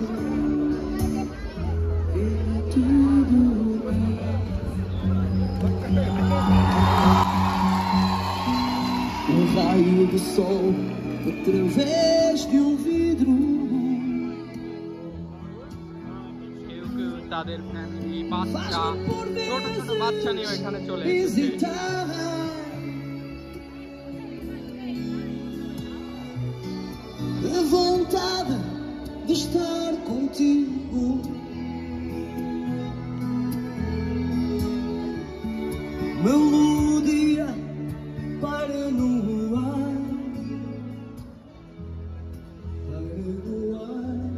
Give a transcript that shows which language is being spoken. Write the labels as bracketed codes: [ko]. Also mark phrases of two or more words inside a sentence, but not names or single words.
[pt] É tudo bem. Um raio de sol através de vidro. [bn] কেউ কেউ তাদের ফ্যামিলি, বাচ্চা, ছোট ছোট বাচ্চা নিয়ে এখানে চলে এসেছে। [pt] A vontade de estar contigo. Melodia para no ar, para no ar.